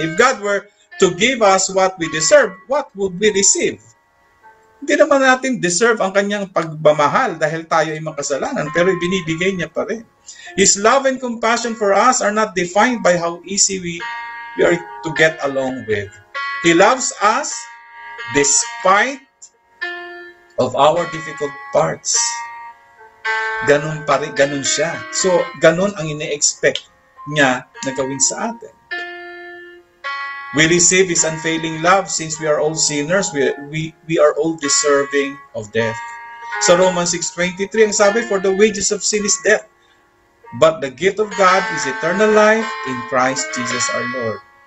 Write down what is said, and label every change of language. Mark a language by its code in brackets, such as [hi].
[en] If God were to give us what we deserve, what would we receive? [tl] Hindi naman natin deserve ang kanyang pagmamahal dahil tayo ay makasalanan, pero ibinibigay niya pa rin. [en] His love and compassion for us are not defined by how easy we are to get along with. He loves us despite of our difficult parts. [tl] Ganun pa rin, ganun siya. So, ganun ang ine-expect niya na gawin sa atin. [en] We receive His unfailing love since we are all sinners. We are all deserving of death. Sa Romans 6:23, [tl] ang sabi, [en] for the wages of sin is death, but the gift of God is eternal life in Christ Jesus our Lord.